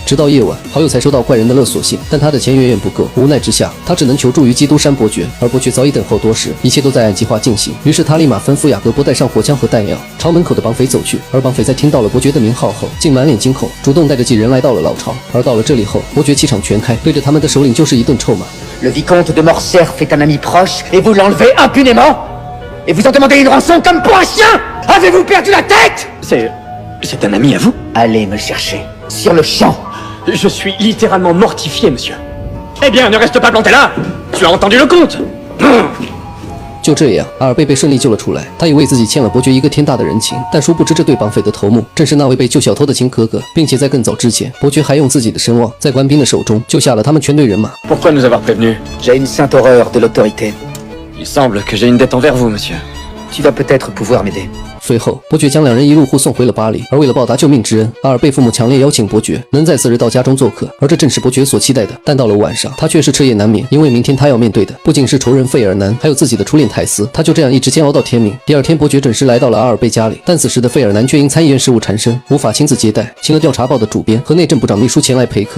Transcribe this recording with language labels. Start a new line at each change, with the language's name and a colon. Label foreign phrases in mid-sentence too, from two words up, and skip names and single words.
Chinese: 直到夜晚，好友才收到怪人的勒索信，但他的钱远远不够，无奈之下，他只能求助于基督山伯爵。而伯爵早已等候多时，一切都在按计划进行。于是他立马吩咐雅各波带上火枪和弹药，朝门口的绑匪走去。而绑匪在听到了伯爵的名号后，竟满脸惊恐，主动带着几人来到了老巢。而到了这里后，伯爵气场全开，对着他们的首领就是一顿臭骂。
French: Le vicomte de Morcerf est un ami proche et vous l'enlevez impunément? Et vous en demandez une rançon comme pour un chien? Avez-vous perdu la tête? C'est un ami à vous? Allez me le chercher, sur le champ. Je suis littéralement mortifié, monsieur. Eh bien, ne reste pas planté là. Tu as entendu le compte?
Chinese: 就这样，阿尔贝被顺利救了出来。他以为自己欠了伯爵一个天大的人情，但殊不知这对绑匪的头目正是那位被救小偷的亲哥哥，并且在更早之前，伯爵还用自己的声望在官兵的手中救下了他们全队人马。
French: Pourquoi nous avoir prévenus? J'ai une sainte horreur de l'autorité. Il semble que j'ai une dette envers vous, monsieur. Tu vas peut-être pouvoir m'aider.
Chinese: 随后，伯爵将两人一路护送回了巴黎。而为了报答救命之恩，阿尔贝父母强烈邀请伯爵能在次日到家中做客，而这正是伯爵所期待的。但到了晚上，他却是彻夜难眠，因为明天他要面对的不仅是仇人费尔南，还有自己的初恋泰斯。他就这样一直煎熬到天明。第二天，伯爵准时来到了阿尔贝家里，但此时的费尔南却因参议院事务缠身，无法亲自接待，请了调查报的主编和内政部长秘书前来陪客。